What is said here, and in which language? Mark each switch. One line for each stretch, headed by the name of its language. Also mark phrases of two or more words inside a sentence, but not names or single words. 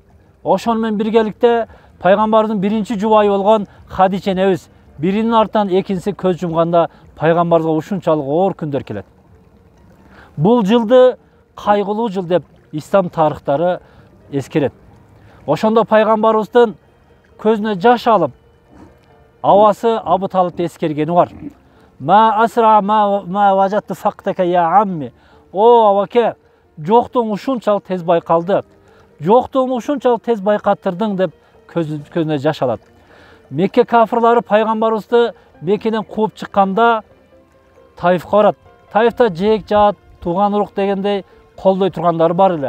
Kyrgyz: Ошону менен биргеликте пайгамбардын биринчи жубайы болгон Хадича энебиз биринин артынан экинчиси көз жумганда пайгамбарыбызга ушунчалык оор күндөр келет. Бул жылды кайгылуу жыл деп ислам тарыхтары эскерет. Ошондо пайгамбарыбыздын көзүнө жаш алып, абасы Абу Талибди эскергени бар.
Arabic: ما أسرع ما وجدت فقدك يا عمي.
Kyrgyz: О абаке, жоктугуң ушунчалык тез байкалды. Жоктугуңду ушунчалык тез байкаттырдың деп көзүнө жаш алат. Мекке кафырлары пайгамбарыбызды Меккеден кууп чыкканда Таифка барат. Таифта жээк жаат, тууган урук дегендей колдой тургандары бар эле.